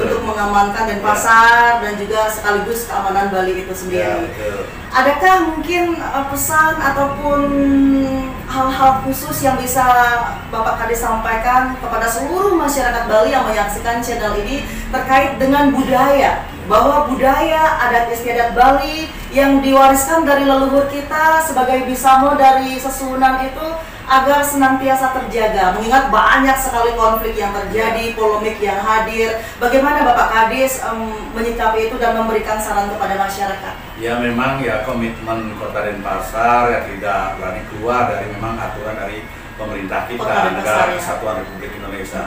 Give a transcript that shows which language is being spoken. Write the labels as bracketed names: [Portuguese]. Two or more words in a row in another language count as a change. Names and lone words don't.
[Indonesian] Untuk mengamankan Denpasar dan juga sekaligus keamanan Bali itu sendiri. Adakah mungkin pesan ataupun hal-hal khusus yang bisa Bapak Kadis sampaikan kepada seluruh masyarakat Bali yang menyaksikan channel ini terkait dengan budaya, bahwa budaya adat istiadat Bali yang diwariskan dari leluhur kita sebagai bisamo dari Sesunan itu agar senantiasa terjaga, mengingat banyak sekali konflik yang terjadi, polemik yang hadir. Bagaimana Bapak Kadis menyikapi itu dan memberikan saran kepada masyarakat? Ya memang ya komitmen Kota Denpasar ya tidak berani keluar dari memang aturan dari pemerintah kita, Negara Kesatuan Republik Indonesia.